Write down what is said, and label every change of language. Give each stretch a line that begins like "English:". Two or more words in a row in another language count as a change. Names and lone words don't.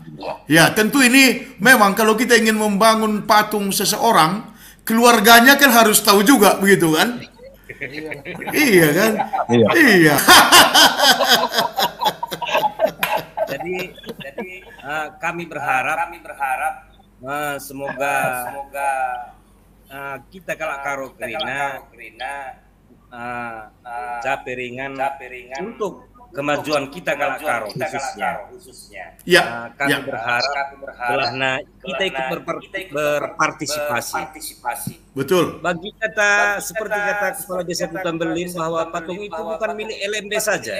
Indonesian: Ya, tentu ini memang kalau kita ingin membangun patung seseorang, keluarganya kan harus tahu juga, begitu kan? Iya kan? Iya. Jadi kami berharap semoga kita kalau karo Krina caperingan untuk kemajuan kita kalau karo khususnya. Ya, Kami berharap kita ikut berpartisipasi. betul. Bagi kata seperti kata Kepala Desa Kutambelin bahwa patung itu bukan milik LMB saja.